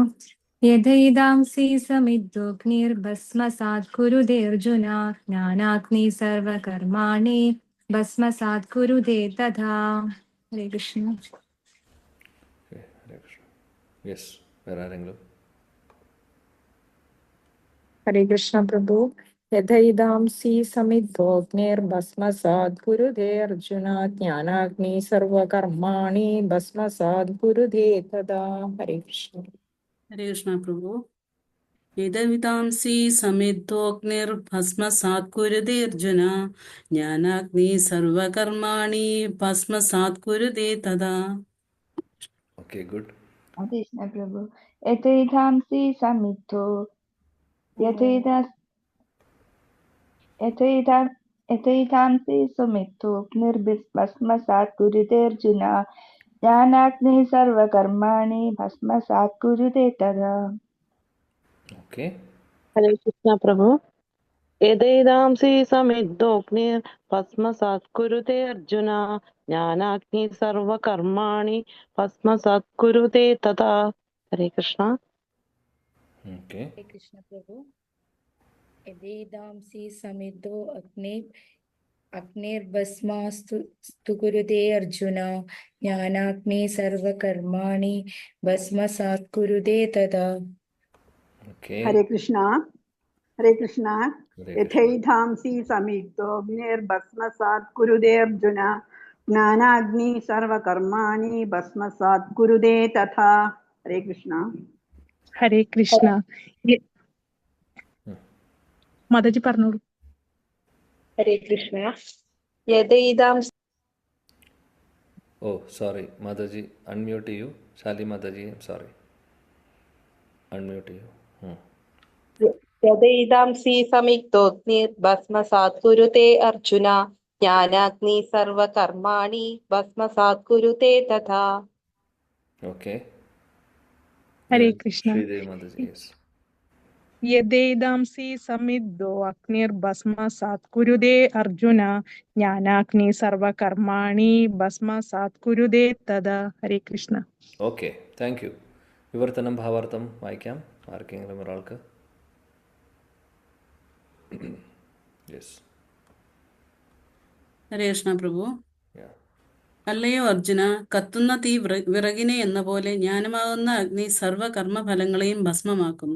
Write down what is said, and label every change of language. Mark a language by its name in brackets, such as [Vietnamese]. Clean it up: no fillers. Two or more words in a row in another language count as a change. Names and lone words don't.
[Sanskrit] യഥൈതാംസി സമിദ്ധോഗ്നിർഭസ്മസാത് കുരുതേ അർജുന ജ്ഞാനാഗ്നി സർവകർമാണി ഭസ്മസാത് കുരുതേ തഥാ. ഹരേ കൃഷ്ണ. [Malayalam] യെസ്, വേറെ ആരെങ്കിലും? [Sanskrit] हरे कृष्ण प्रभु। यथैदांसि समिद्धोऽग्निर्भस्मसात् कुरुते अर्जुन ज्ञानाग्नि सर्वकर्माणि भस्मसात् कुरुते तदा। हरे कृष्ण। हरे कृष्ण प्रभु। यदवितांसि समिद्धोऽग्निर्भस्मसात् कुरुते अर्जुन ज्ञानाग्नि सर्वकर्माणि भस्मसात् कुरुते तदा। [English] Okay, good. [Sanskrit] कृष्ण प्रभु यथैधांसि समिद्धो यथैधांसि सुमिद्धोऽग्निर्भस्मसात् कुरुते अर्जुन ज्ञानाग्निः सर्वकर्माणि भस्मसात् कुरुते तदा। [English] Okay. [Sanskrit] हरे कृष्ण प्रभु। यदैदांसि समिद्धोऽग्निर्भस्मसात् कुरुते अर्जुन ज्ञानाग्नि सर्वकर्माणि भस्मसात् कुरुते तथा। हरे कृष्ण। [English] Okay. [Sanskrit] हरे कृष्ण प्रभु। यदेदांसि समिद्धो अग्निर्भस्मास्तु कुरुते अर्जुन ज्ञानाग्नि सर्वकर्माणि भस्मसात् कुरुते तदा। [English] Okay. [Sanskrit] हरे कृष्णा हरे कृष्णा। Hare Krishna. यथैधांसि समिद्धोऽग्निर्भस्मसात् कुरुते अर्जुन ज्ञानाग्नि सर्वकर्माणि भस्मसात् कुरुते तथा। हरे कृष्णा। हरे कृष्ण। [Malayalam] മാതാജി പറഞ്ഞോളൂ. [Sanskrit] हरे कृष्ण। यदैदांसि [English] Oh, sorry, Mataji, unmute you. Shali Mataji, I'm sorry. Unmute you. [Sanskrit] यदैदांसि समिद्धोऽग्निर्भस्मसात् कुरुते अर्जुन ज्ञानाग्नि सर्वकर्माणि भस्मसात् कुरुते तथा। [English] Okay. [Sanskrit] ഹരേ [English] Then [Sanskrit] കൃഷ്ണ. [English] Sridevi Mataji, yes. [Sanskrit] യദേദാംസി സമിദ്ധോ അഗ്നിർഭസ്മസാത് കുരുതേ അർജുന ജ്ഞാനാഗ്നി സർവകർമാണി ഭസ്മസാത് കുരുതേ തദാ. ഹരേ കൃഷ്ണ. [English] Okay, thank you. [Malayalam] വിവർത്തനം ഭാവാർത്ഥം വായിക്കാം ആർക്കെങ്കിലും ഒരാൾക്ക്. [English] യെസ്. [Sanskrit] ഹരേ കൃഷ്ണ പ്രഭു. [English] Yeah. [Malayalam] അല്ലയോ അർജുന, കത്തുന്ന തീ വിറകിനെ എന്ന പോലെ ജ്ഞാനമാകുന്ന അഗ്നി സർവകർമ്മഫലങ്ങളെയും ഭസ്മമാക്കുന്നു.